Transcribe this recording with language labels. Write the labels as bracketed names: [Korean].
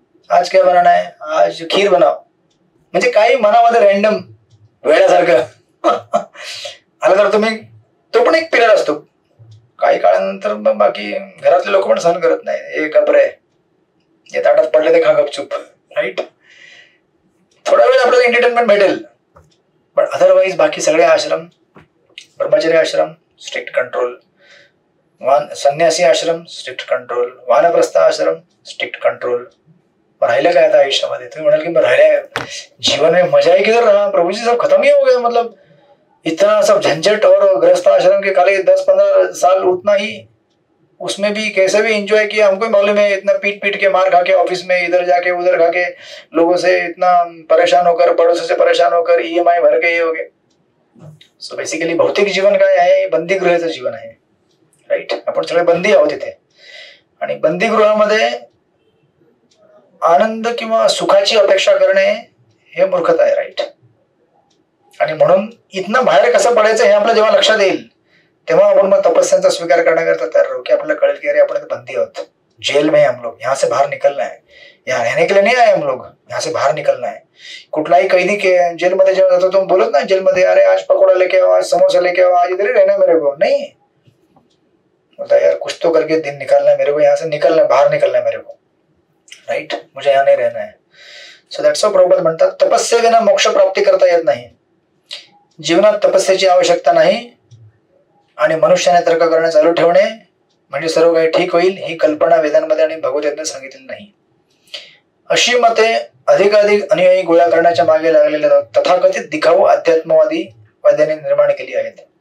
[Hindi] आज क्या बनाना है, आज खीर बनाओ. [Marathi] म्हणजे काही मनामध्ये रॅन्डम वेळासारखं आलं तर तुम्ही, तो पण एक पिरियड असतो. काही काळानंतर मग बाकी घरातले लोक पण सहन करत नाही, हे गबरे हे ताटात पडले ते खा गपचूप, राईट. थोडा वेळ आपल्याला एंटरटेनमेंट भेटेल, पण अदरवाईज बाकी सगळे आश्रम, ब्रह्मचर्य आश्रम स्ट्रिक्ट कंट्रोल, संन्यासी आश्रम स्ट्रिक्ट कंट्रोल, वानप्रस्थ आश्रम स्ट्रिक्ट कंट्रोल. राहिलं काय आता आयुष्यामध्ये? तुम्ही म्हणाल की राहिल्या [Hindi] जीवन में मजा है किधर रहा, प्रभु जी सब खत्म ही हो गया, मतलब इतना सब झंझट और गृहस्थ आश्रम के खाली 10-15 साल उतना ही, उसमें भी कैसे भी एंजॉय किया हमको मालूम है. इतना पीट के मार खा के ऑफिस में, इधर जाके उधर खा के, लोगों से इतना परेशान होकर, पड़ोसों से परेशान होकर, EMI भर के ये हो गए. [Marathi] सो बेसिकली भौतिक जीवन काय आहे, बंदीगृहाचं जीवन आहे, राईट. आपण सगळे बंदी आहोत इथे, आणि बंदीगृहामध्ये आनंद किंवा सुखाची अपेक्षा करणे हे मूर्खता आहे, राईट. आणि म्हणून इथनं बाहेर कसं पडायचं हे आपलं जेव्हा लक्षात येईल तेव्हा आपण मग तपस्यांचा स्वीकार करण्याकरता तयार राहू, की आपल्याला कळेल की अरे आपण बंदी आहोत, [Hindi] जेल में हम लोग, यहाँ से बाहर निकलना है, [Marathi] यहाँ रहने के लिए नहीं आए हम लोग, यहाँ से बाहर निकलना है. कुठलाही कैदी के जेलमध्ये जेव्हा जातो तो बोलत ना जेलमध्ये, [Hindi] अरे आज पकोड़ा लेके आओ, आज समोसा लेके आओ, आज इधर ही रहना मेरे को, नहीं बोलता यार कुछ तो करके दिन निकालना है मेरे को, यहाँ से निकलना है, बाहर निकलना है मेरे को, राइट. मुझे यहाँ नहीं रहना है. [Marathi] सो दॅट्स प्रभुपाद म्हणतात तपस्येविना मोक्ष प्राप्ती करता येत नाही. जीवनात तपस्येची आवश्यकता नाही आणि मनुष्याने तर्क करणे चालू ठेवणे म्हणजे सर्व काही ठीक होईल ही कल्पना वेदांमध्ये आणि भगवद्गीतेने सांगितलेली नाही. अशी मते अधिकाधिक अनुयायी गोळा करण्याच्या मागे लागलेल्या तथाकथित दिखाऊ अध्यात्मवादी वाद्यांनी निर्माण केली आहेत.